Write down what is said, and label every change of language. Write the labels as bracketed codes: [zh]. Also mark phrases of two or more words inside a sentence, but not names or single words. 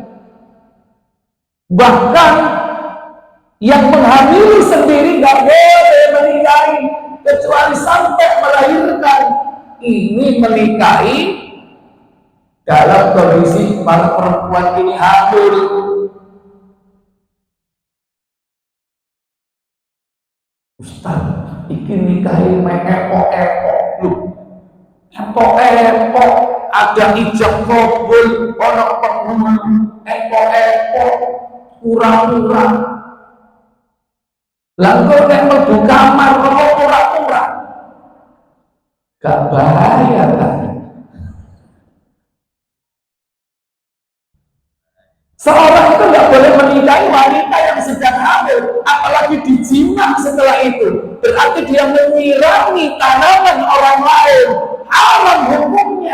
[id] Bahkan yang menghamili sendiri tidak boleh menikahi kecuali sampai melahirkan. Ini menikahi dalam kondisi para perempuan ini hamil. Ustaz, [jv] iki nikahi epok-epok lu. Epok-epok ada ijab kabul, ono penghulu, epok-epok, pura-pura. Lalu nek mlebu kamar kok pura-pura. [id] Gak bahaya kan? Seorang itu nggak boleh menikahi wanita yang sedang hamil, apalagi dijima setelah itu. Berarti dia menyirami tanaman orang lain, haram hukumnya.